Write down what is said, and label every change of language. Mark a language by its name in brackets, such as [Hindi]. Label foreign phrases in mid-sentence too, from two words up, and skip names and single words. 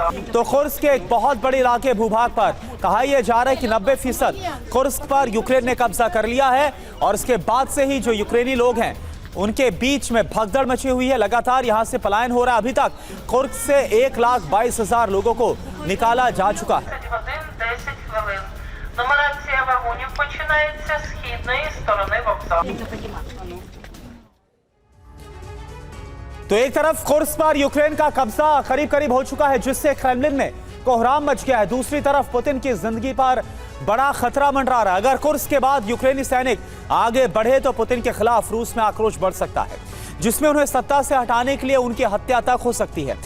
[Hindi] तो कुर्स्क के एक बहुत बड़े इलाके भूभाग पर कहा यह जा रहा है कि 90% कुर्स्क पर यूक्रेन ने कब्जा कर लिया है और इसके बाद से ही जो यूक्रेनी लोग हैं उनके बीच में भगदड़ मची हुई है। लगातार यहां से पलायन हो रहा है। अभी तक कुर्स्क से 1,22,000 लोगों को निकाला जा चुका है। [Ukrainian] 10 хвилин. Нумерація вагонів починається з східної сторони вокзалу. [Hindi] तो एक तरफ कुर्स्क पर यूक्रेन का कब्जा करीब करीब हो चुका है, जिससे क्रेमलिन में कोहराम मच गया है। दूसरी तरफ पुतिन की जिंदगी पर बड़ा खतरा मंडरा रहा है। अगर कुर्स्क के बाद यूक्रेनी सैनिक आगे बढ़े तो पुतिन के खिलाफ रूस में आक्रोश बढ़ सकता है, जिसमें उन्हें सत्ता से हटाने के लिए उनकी हत्या तक हो सकती है।